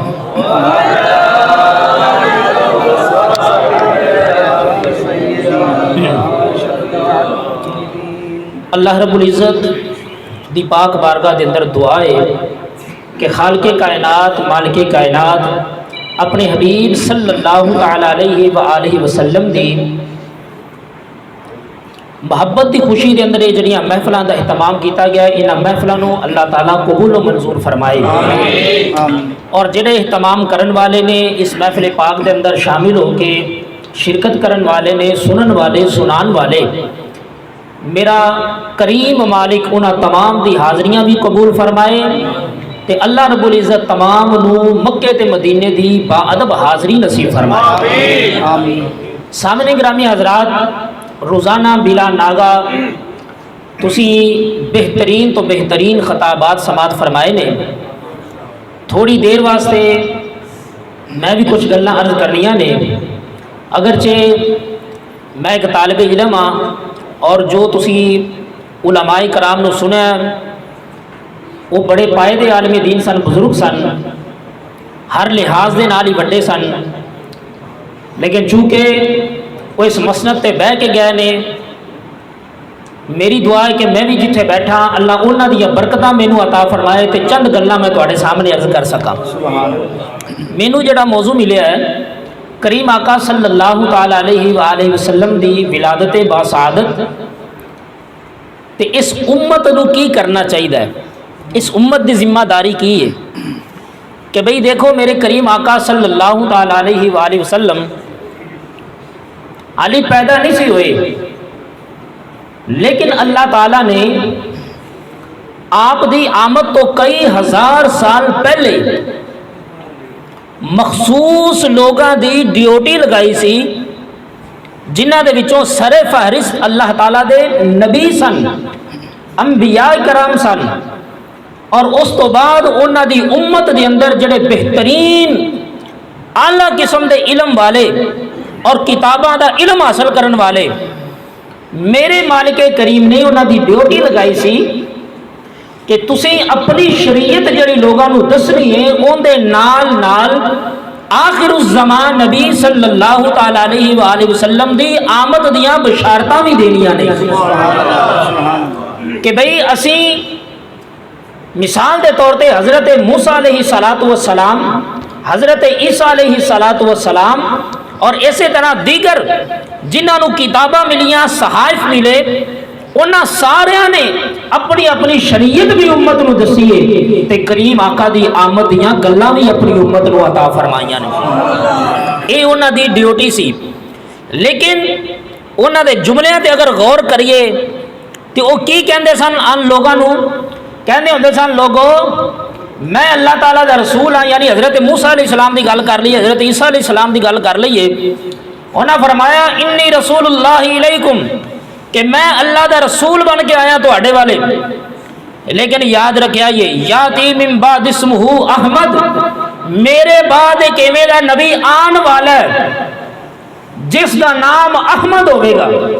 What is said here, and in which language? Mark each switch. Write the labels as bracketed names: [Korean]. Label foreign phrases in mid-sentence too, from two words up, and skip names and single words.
[Punjabi] اللہ رب العزت دی پاک بارگاہ دے اندر دعا ہے کہ خالق کائنات مالک کائنات اپنے حبیب صلی اللہ تعالی علیہ وآلہ وسلم دی محبت دی خوشی دے اندر جڑیاں محفلاں دا اہتمام کیتا گیا ہے انہاں محفلاں نو اللہ تعالیٰ قبول و منظور فرمائے. اور جڑے اہتمام کرن والے نے اس محفل پاک دے اندر شامل ہو کے شرکت کرن والے نے سنن والے سنان والے میرا کریم مالک انہاں تمام دی حاضریاں بھی قبول فرمائے تے اللہ رب العزت تمام نو مکے تے مدینے دی با ادب حاضری نصیب فرمائے. آمین. سامنے گرامی حضرات روزانہ بلا ناگا تسی بہترین تو بہترین خطابات سماعت فرمائے نے. تھوڑی دیر واسطے میں بھی کچھ گلاں عرض کرنیاں نے. اگرچہ میں ایک طالب علم ہاں اور جو تسی علماء کرام نو سنیا وہ بڑے پائے دے عالم دین سن، بزرگ سن، ہر لحاظ دے نال ہی وڈے سن، لیکن چونکہ وہ اس مسند تے بہ کے گئے نے میری دعا ہے کہ میں بھی جتھے بیٹھا اللہ انہاں دی برکتاں مینوں عطا فرمائے تے چند گلاں میں تواڈے سامنے عرض کر سکاں. مینوں جڑا موضوع ملیا ہے کریم آقا صلی اللہ تعالی علیہ وآلہ وسلم دی ولادت باسعادت تے اس امت نو کی کرنا چاہیے، اس امت دی ذمہ داری کی ہے کہ بھئی دیکھو میرے کریم آقا صلی اللہ تعالی علیہ وآلہ وسلم علی پیدا نہیں سی ہوئے لیکن اللہ تعالیٰ نے آپ دی آمد تو کئی ہزار سال پہلے مخصوص لوگاں دی ڈیوٹی لگائی سی جنہ دے وچوں سر فہرست اللہ تعالیٰ دے نبی سن، انبیاء کرام سن، اور اس تو بعد انہاں دی امت دے اندر جڑے بہترین اعلیٰ قسم دے علم والے اور کتاباں دا علم حاصل کرن والے میرے مالک کریم نے انہاں دی ڈیوٹی لگائی سی کہ تسی اپنی شریعت جڑی لوگاں نو دسنی ہے اون دے نال نال آخر الزمان نبی صلی اللہ تعالی علیہ وآلہ وسلم دی آمد دیاں بشارتاں بھی دینیاں نہیں کہ بھئی اسی مثال دے طور تے حضرت موسیٰ علیہ السلام، حضرت عیسیٰ علیہ السلام اور اسی طرح دیگر جنہاں نو کتاباں ملیاں، صحائف ملے، انہاں ساریاں نے اپنی اپنی شریعت بھی امت نو دسیے تے کریم آقا دی آمد دیاں گلاں بھی اپنی امت نو عطا فرمائیاں نے۔ اے انہاں دی ڈیوٹی سی، لیکن انہاں دے جملیاں تے اگر غور کریے تے او کی کہندے سن ان لوگاں نو؟ کہندے ہوندے سن لوگو میں اللہ تعالیٰ دا رسول ہاں، یعنی حضرت موسیٰ علیہ السلام دی گل کر لیے، حضرت عیسیٰ علیہ السلام دی گل کر لیے، انہاں فرمایا [Arabic] انی رسول اللہ علیکم [Punjabi] کہ میں اللہ دا رسول بن کے آیا تو اڈے والے، لیکن یاد رکھیا یہ [Arabic] یاتی من بعد اسمہ احمد، [Punjabi] میرے بعد ایک ایویں دا نبی آن والا ہے جس دا نام احمد ہوئے گا۔